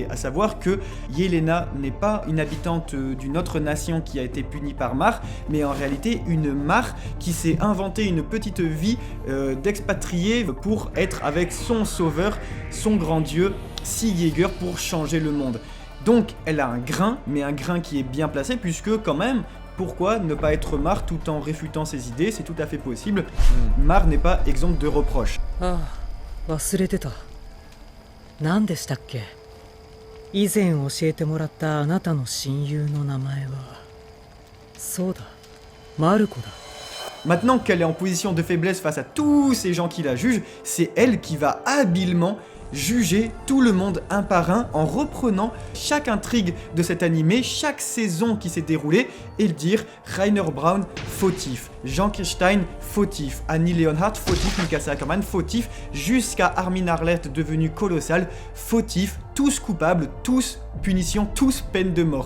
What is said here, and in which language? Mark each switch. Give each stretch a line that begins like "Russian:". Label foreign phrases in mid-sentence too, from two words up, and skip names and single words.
French: À savoir que Yelena n'est pas une habitante d'une autre nation qui a été punie par Mar, mais en réalité une Mar qui s'est inventé une petite vie d'expatriée pour être avec son sauveur, son grand dieu, Sea Yeager, pour changer le monde. Donc elle a un grain, mais un grain qui est bien placé puisque quand même, pourquoi ne pas être Mar tout en réfutant ses idées? C'est tout à fait possible. Mar n'est pas exempt de reproches.
Japanese: Ah, 忘れてた。何でしたっけ？以前教えてもらったあなたの親友の名前は。そうだ、マルコだ。
French: Maintenant qu'elle est en position de faiblesse face à tous ces gens qui la jugent, c'est elle qui va habilement juger tout le monde un par un en reprenant chaque intrigue de cet animé, chaque saison qui s'est déroulée et le dire Rainer Braun fautif, Jean Kirstein fautif, Annie Leonhardt fautif, Mikasa Ackerman fautif, jusqu'à Armin Arlert devenu colossal fautif, tous coupables, tous punition, tous peine de mort.